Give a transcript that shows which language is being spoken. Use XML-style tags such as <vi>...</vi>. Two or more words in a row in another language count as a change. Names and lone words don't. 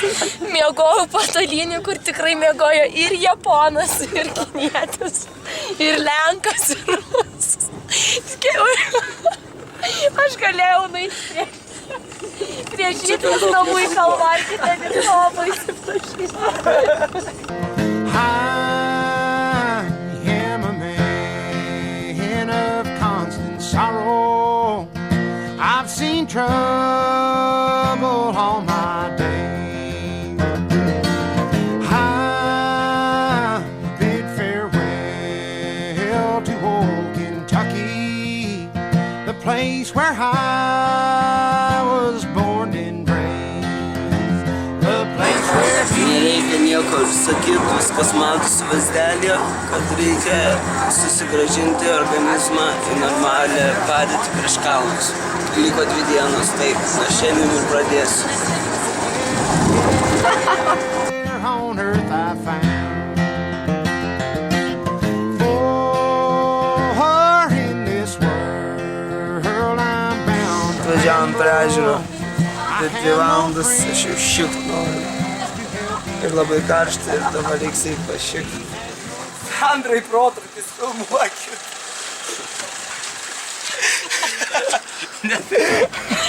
<lt>Miegojau patalinį, kur tikrai miegojo ir japonas, ir kinietis, ir lenkas, ir rusas. Aš galėjau nueiti prieš šitas namų į kalvarkį, ten ir savo įsiprašyti.</lt> <en>I am a man of constant sorrow. I've seen trouble all my days. I bid farewell to old Kentucky, the place where I was born and raised, the place where</en> <lt>Nereikia nieko sakyti, viskas matosi vaizdelė, kad reikia susigrąžinti organizmą į normalią padėtį prieš kalnus. Liko 2 dienos, tai aš šiandien ir pradėsiu.</lt> <en>on earth I found. For in this world I'm bound.</en> <lt>Atvažiavom prie ežero, bet 2 valandas aš jau šikt noriu. Ir labai karšta ir dabar reiks eit pašikt. Andrai protrukis, filmuokit.</lt>